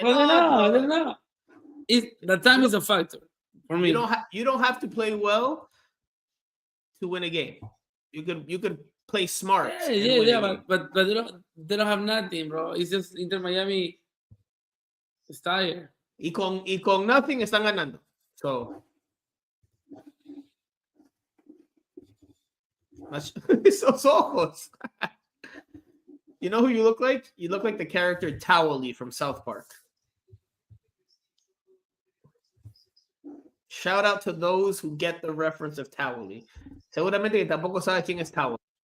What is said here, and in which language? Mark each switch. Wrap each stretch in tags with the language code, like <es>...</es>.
<en>Well, they're not. The time is a factor for me. You don't have to play well to win a game. You could play smart. Yeah, but they don't have nothing, bro. It's just Inter Miami is tired.</en> <es>Y con</es> <en>nothing</en> <es>están ganando. So esos ojos.</es> <en>You know who you look like? You look like the character Towelie from South Park. Shout out to those who get the reference of Towelie.</en> <es>Seguramente que tampoco sabe quién es Towelie.</es>